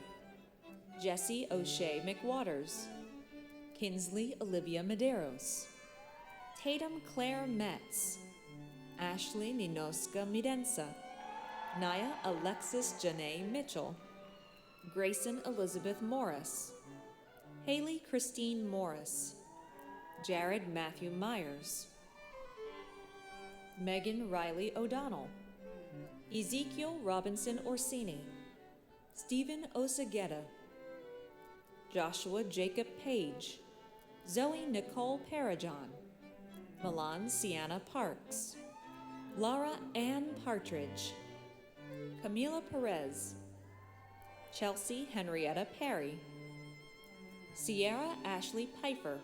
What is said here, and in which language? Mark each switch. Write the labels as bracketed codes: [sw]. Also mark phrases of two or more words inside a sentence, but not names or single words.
[en] Jesse O'Shea McWaters. Kinsley Olivia Medeiros. Tatum Claire Metz. Ashley Ninoska Midensa. Naya Alexis Janae Mitchell. Grayson Elizabeth Morris. Haley Christine Morris. Jared Matthew Myers. Megan Riley O'Donnell. Ezekiel Robinson Orsini. Stephen Osageta. Joshua Jacob Page. Zoe Nicole Parajon. Milan Sienna Parks. Laura Ann Partridge. Camila Perez. Chelsea Henrietta Perry. Sierra Ashley Pfeiffer.